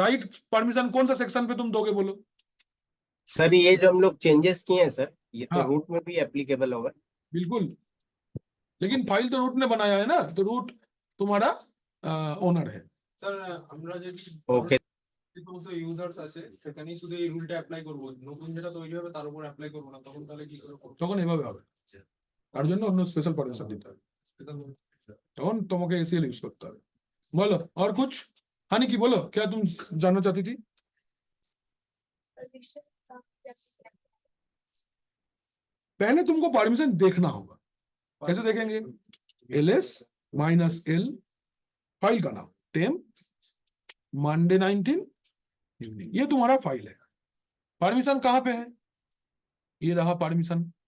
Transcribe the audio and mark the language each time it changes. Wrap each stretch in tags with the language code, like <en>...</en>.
<hi>Write permission कौन सा section पे तुम दोगे बोलो? सर ये जो हम लोग चेंजेस किए हैं सर, ये तो हाँ। रूट में भी एप्लीकेबल होगा। बिल्कुल, लेकिन फाइल तो रूट ने बनाया है ना, तो रूट तुम्हारा ओनर है।</hi> <bn>স্যার আমরা যদি</bn> <en>okay</en> <bn>যে সমস্ত ইউজার্স আছে সেখানেই শুধু এই রুলটা অ্যাপ্লাই করব, নতুন যেটা তৈরি হবে তার উপর অ্যাপ্লাই করব না, তখন তাহলে কি করে করব? তখন এভাবে হবে, তার জন্য অন্য স্পেশাল পারমিশন দিতে হবে, তখন তোমাকে ACL यूज করতে হবে।</bn> <hi>बोलो और कुछ, हानि की बोलो, क्या तुम जानना चाहती थी? पहले तुमको परमिशन देखना होगा, कैसे देखेंगे? LS -L फाइल का नाम, टेम मंडे 19 इवनिंग, ये तुम्हारा फाइल है। परमिशन कहां पे है? ये रहा परमिशन।</hi>